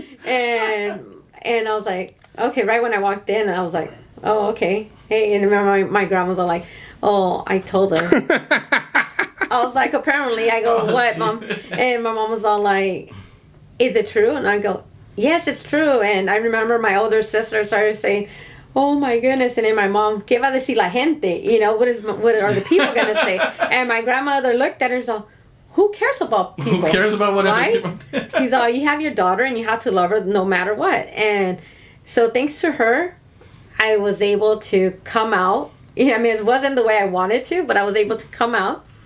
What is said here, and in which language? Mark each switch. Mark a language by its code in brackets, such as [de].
[en] And I was like, okay, right when I walked in, I was like, oh, okay. Hey, and remember my grandma was all like, oh, I told her. I was like, apparently. I go, what, Mom? And my mom was all like, is it true? And I go, yes, it's true. And I remember my older sister started saying, oh my goodness. And then my mom, [es] ¿qué va a decir la gente? [en] What are the people going to say? And my grandmother looked at her and said, who cares about people? Who cares about whatever right? people He's all, you have your daughter and you have to love her no matter what. And so thanks to her, I was able to come out. It wasn't the way I wanted to, but I was able to come out.